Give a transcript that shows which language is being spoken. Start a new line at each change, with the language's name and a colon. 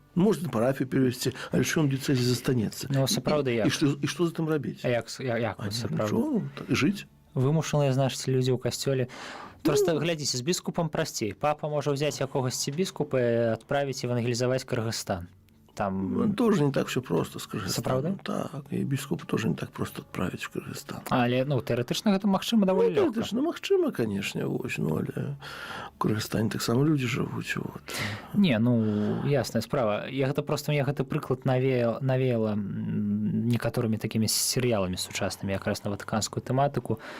Belarusian: Можна парафію перавесці, але што ён дыяцэзі застанецца. Ну, сапраўды, як? І што за тым рабіць? А як сапраўды? Жыць? Вымушаныя, значыць, людзі ў касцёле. Просто глядзіце, з біскупам прасцей. Папа можа ўзяць якогасьці біскупа і адправіць евангелізаваць Кыргызстан.
Russian: Там тоже не так все просто с Кыргызстаном.
Belarusian: Сапраўды?
Russian: Так, и біскупа тоже не так просто отправить в Кыргызстан.
Belarusian: Але, ну, тэарэтычна гэта магчыма даволі лёгка. Тэарэтычна магчыма, канешне, вось, ну, але у Кыргызстане таксама людзі жывуць, вот. Не, ну, ясная справа. Я гэта прыклад навеяла некаторымі такімі серыяламі сучаснымі, якраз на ватыканскую тэматыку.